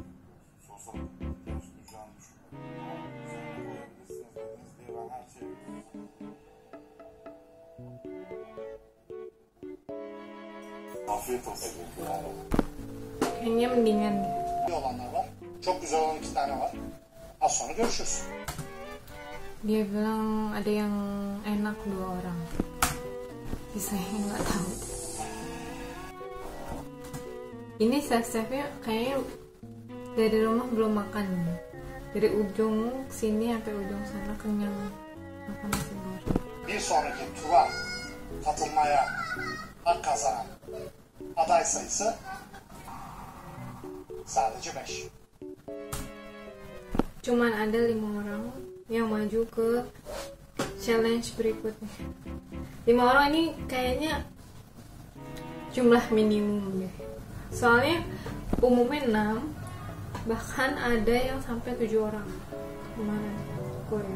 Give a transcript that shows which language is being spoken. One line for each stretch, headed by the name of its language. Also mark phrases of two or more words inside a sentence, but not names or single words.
Turkish: Sosa ihtiyaç duyacağını düşünüyorum. Ama üzerine koyabilirsiniz dediniz diye ben her şeyi Afiyet olsun.
Indonesian: Kayaknya mendingan deh.
Turkish: iyi olanlar var. Çok güzel olan 2 tane var. Az sonra görüşürüz.
Indonesian: Dia bilang ada yang enak 2 orang. Sisanya nggak tahu. Ini chef-chefnya kayaknya dari rumah belum makan. Dari ujung sini sampai ujung sana kenyang makan nasi goreng.
Turkish: Bir sonraki tura katılmaya hak kazanan aday sayısı sadece 5.
Indonesian: Cuman ada 5 orang yang maju ke challenge berikutnya. 5 orang ini kayaknya jumlah minimum deh. Soalnya umumnya 6, bahkan ada yang sampai 7 orang kemarin aku lihat.